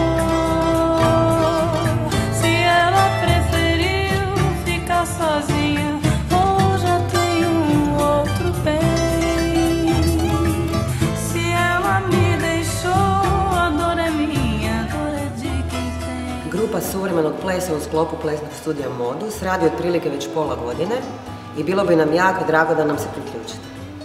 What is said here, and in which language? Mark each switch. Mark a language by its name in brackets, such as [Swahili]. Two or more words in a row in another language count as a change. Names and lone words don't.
[Portuguese] Se ela preferiu ficar sozinha, ou já tem um outro bem. Se ela me deixou, a dor é minha, a dor é de quem tem. [Croatian] Grupa suvremenog plesa u sklopu plesnog studija Modus radi otprilike već pola godine i bilo bi nam jako drago da nam se priključite.